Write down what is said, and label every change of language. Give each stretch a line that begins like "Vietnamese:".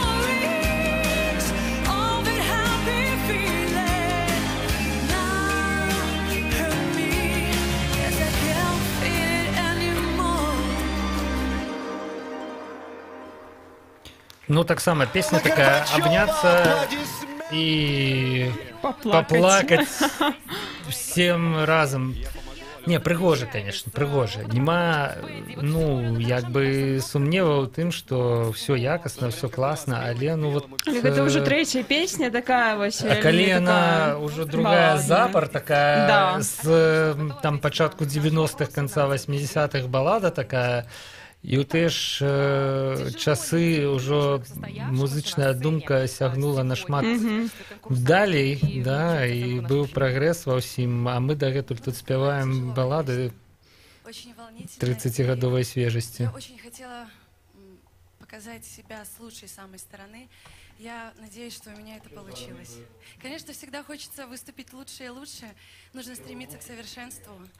English: Memories of that happy feeling now hurt me as I can't feel it anymore.
Russian: Ну,
Belarusian: так само,
Russian: песня такая, обняться и поплакать всем разом.
Belarusian: Не, прыгожа, конечно, прыгожа. Нема, ну, як бы сумневаў у тым, што ўсё якасна, ўсё класна, але ну вот... Гэта ўжо трэцяя песня такая вось. А калі яна ўжо другая запар, такая з там пачатку 90-х, канца 80-х балада такая, і ў тыя ж часы ўжо музычная думка сягнула нашмат далей, да, і быў прагрэс ва ўсім, а мы дагэтуль тут спяваем балады 30-гадовай свежасці.
Russian: Я очень хотела показать себя с лучшей самой стороны. Я надеюсь, что у меня это получилось. Конечно, всегда хочется выступить лучше и лучше. Нужно стремиться к совершенству.